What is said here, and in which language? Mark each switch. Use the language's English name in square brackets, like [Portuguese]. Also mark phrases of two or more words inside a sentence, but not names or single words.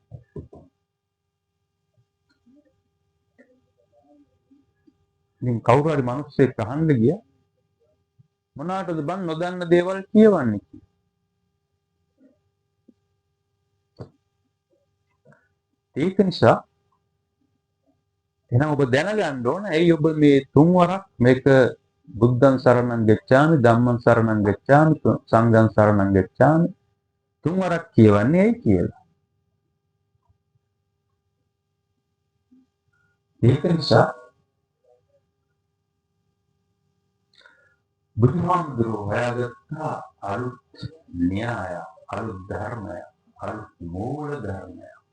[Sinhala] ඉතින් කවුරු හරි මිනිස්සෙක් අහන්න ගියා මොනවාටද බං නොදන්න දේවල් කියවන්නේ කියලා. ඒක නිසා එහෙනම් ඔබ දැනගන්න ඕන ඇයි ඔබ මේ තුන් වරක් මේක [Pali] බුද්ධං සරණං ගච්ඡාමි ධම්මං සරණං ගච්ඡාමි සංඝං සරණං ගච්ඡාමි [Sinhala] තුන් වරක් කියවන්නේ ඇයි කියලා. ඒක නිසා බුදුහාමුදුරුවෝ හොයාගත්ත අලුත් න්‍යාය, අලුත් ධර්මය, අලුත් මූල ධර්මය.